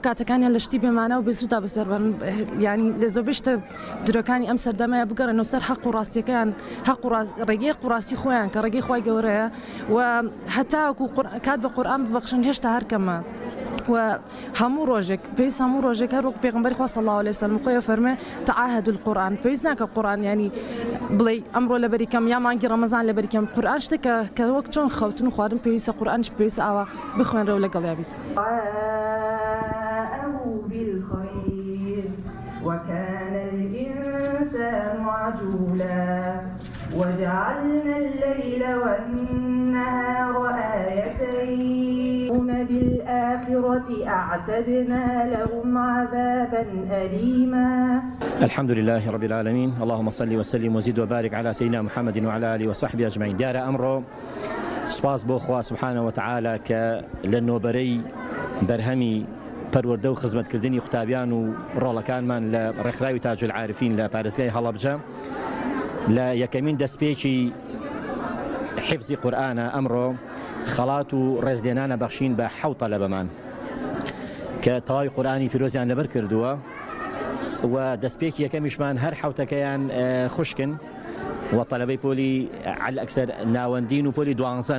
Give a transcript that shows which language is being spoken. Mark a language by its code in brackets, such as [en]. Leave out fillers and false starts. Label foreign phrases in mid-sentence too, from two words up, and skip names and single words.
[ckb] کاتەکانیان لە شتی بێمانە و بێسوودا بەسەربن ینی لە زۆربشتە درەکانی ئەم سەردەمەیە بگەڕن و سەر حەق و ڕاستیەکەیان ڕێگەی قوڕاستی خۆیان کە ڕێگەی خوای گەورەیە و هەتاکو کات بە قورئان ببەخشن هێشتا هەرکەمە و هەموو ڕۆژێک پێویست هەموو ڕۆژێک هەر وەک پێغەمبەری خوا [ar] صلی الله علیه وسلم [ckb] خۆی فەرمێ [ar] تعاهدوا القورآن [ckb] پێویست ناکە قورئان ینی بڵێ ئەمڕۆ لەبەری کەم یا مانگی ڕەمەزان لەبەری کەم قورئان شتێکە کە وەک چۆن خەوتن و خواردن پێویستە قورئانش پێویستە ئاوا بخوێنرەوە لەگەڵیا بیت. [ar] وكان الإنسان عجولا وجعلنا الليل والنهار آيتين بالآخرة أعتدنا لهم عذابا أليما. الحمد لله رب العالمين اللهم صل وسلم وزد وبارك على سيدنا محمد وعلى آله وصحبه أجمعين. دار أمره [ckb] سپاس بۆ خوا [ar] سبحانه وتعالى [ckb] کە لە نۆبەرەی بەرهەمی پەروەردە و خزمەتکردنی قوتابیان و ڕۆڵەکانمان لە ڕێکخراوی تاج العارفین لە پارێزگای هەڵەبجە لە یەکەمین دەستپێکی حفظی قورئانە ئەمڕۆ خەڵات و ڕێزلێنانە بەخشین بە 7 تەلەبەمان کە تەواوی قورئانی پیرۆزیان لەبەر کردووە و دەستپێکی یەکەمیشمان هەر 7تەکەیان خوشکن و تەلەبەی پۆلی عەلئەکسەر ناوەندین و پۆلی دوانزەن.